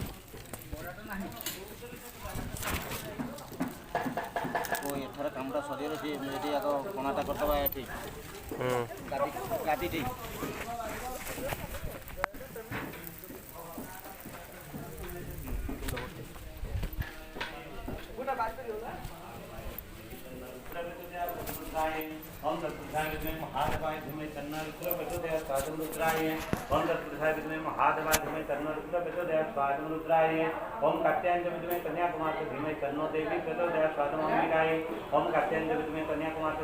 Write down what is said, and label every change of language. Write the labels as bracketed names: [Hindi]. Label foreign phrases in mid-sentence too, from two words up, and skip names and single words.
[Odia] ଏଥର କାମଟା ସରିଗଲେ ସେ ଯଦି ଆଗ କଣାଟା କରିଦେବା ଏଠି ଗାଦି ଠିକ୍ [Sanskrit] हम तत्पुरुषाय विद्महे महादेवाय धीमहि तन्नः रुद्रः प्रचोदयात् स्वाहां रुद्राय हम तत्पुरुषाय विद्महे महादेवाय धीमहि तन्नः रुद्रः प्रचोदयात् स्वाहां रुद्राय ओम कात्यायन विद्महे कन्याकुमारी धीमहि तन्नो देवी प्रचोदयात् स्वाहां अंबिकाय ओम कात्यायन विद्महे कन्याकुमारी